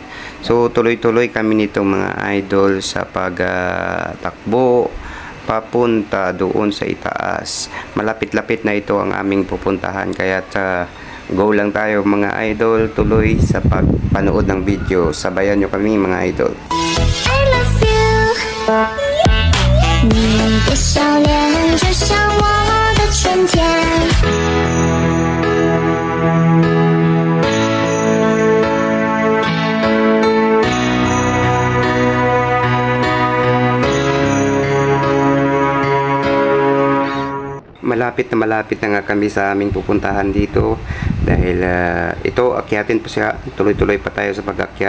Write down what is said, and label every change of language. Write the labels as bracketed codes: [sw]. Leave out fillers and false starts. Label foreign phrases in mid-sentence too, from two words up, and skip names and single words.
[tl] So tuloy-tuloy kami nito mga idol sa pagtakbo papunta doon sa itaas. Malapit-lapit na ito ang aming pupuntahan. Kaya go lang tayo mga idol, tuloy sa pagpanood ng video. Sabayan nyo kami mga idol. [en] I love you. [zh] 你的笑脸就像我的春天。 [tl] Malapit na nga kami sa aming pupuntahan dito dahil ito akyatin pa siya, tuloy-tuloy pa tayo sa pag-akyat.